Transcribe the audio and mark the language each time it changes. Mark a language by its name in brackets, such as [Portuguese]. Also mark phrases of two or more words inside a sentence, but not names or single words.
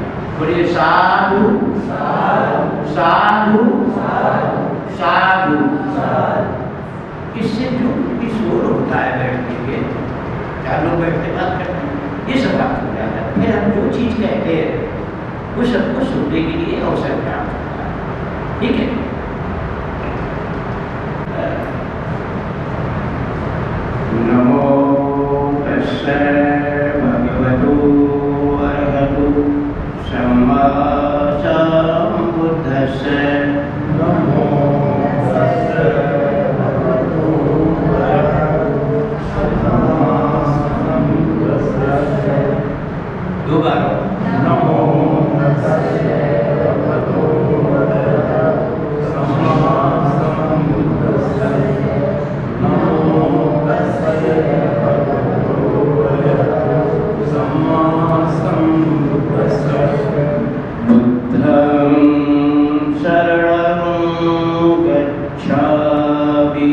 [Hindi] बोलिए साधु साधु साधु। इससे जो भी शोर होता है बैठने के, 4 लोग बैठते बात करते हैं, ये सब बात हो जाता है। फिर हम जो चीज़ कहते हैं वो सबको सुनने के लिए अवसर प्राप्त होता है। ठीक है, [Pali] नमो तस्मै भगवतो अरहतो सम्मा सम्बुद्धस्मै। नमो तस्मै भगवतो अरहतो सम्मा सम्बुद्धस्मै। 2 बार नमो तस्मै भगवतो अरहतो सम्मा सम्बुद्धस्मै। नमो तस्मै भगवतो अरहतो सम्मा सम्बुद्धस्मै। बुद्धं शरणं गच्छामि।